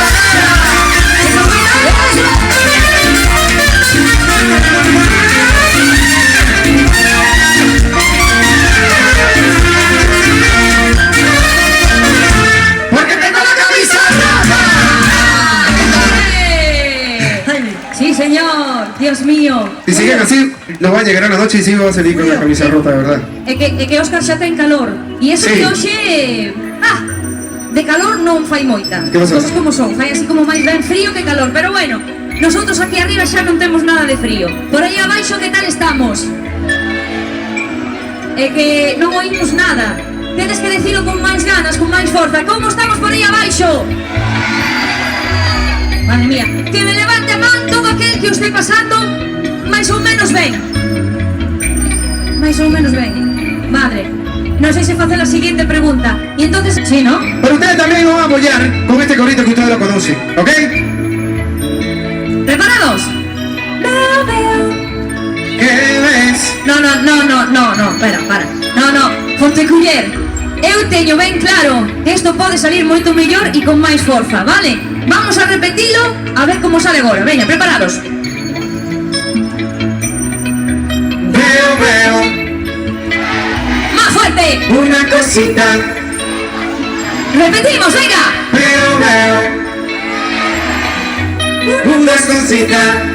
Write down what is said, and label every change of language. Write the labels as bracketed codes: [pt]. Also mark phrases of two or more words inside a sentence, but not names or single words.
[es] Porque tengo la camisa rota. Sí, señor, Dios mío. Si siguen así, nos va a llegar a la noche y sí va a salir con la camisa rota, de verdad. [gl] É que Óscar xa ten calor. E eso Sí. que hoxe... de calor non fai moita. [es] Que vas a [gl] Cosas como son, fai así como máis ben frío que calor. [es] Pero bueno, nosotros [gl] aquí arriba xa non temos nada de frío. Por aí abaixo, que tal estamos? É que non oímos nada. Tedes que decirlo con máis ganas, con máis forza. Como estamos por aí abaixo? Madre mía, que me levante a man todo aquel que o este pasando máis ou menos ben. Máis ou menos ben. Madre, non sei se facer a seguinte pregunta. E entonces, sí, ¿no? [es] Pero ustedes también nos van a apoyar con este corito que ustedes lo conocen, ¿ok? ¿Preparados? ¿Qué ves? No, espera, para. No, [gl] Fonteculler, eu teño ben claro que isto pode salir moito mellor e con máis forza, vale? Vamos a repetilo a ver como sale agora. Veña, preparados. [es] Veo Más fuerte. una cosita Repetimos, venga. Pero veo una cosita.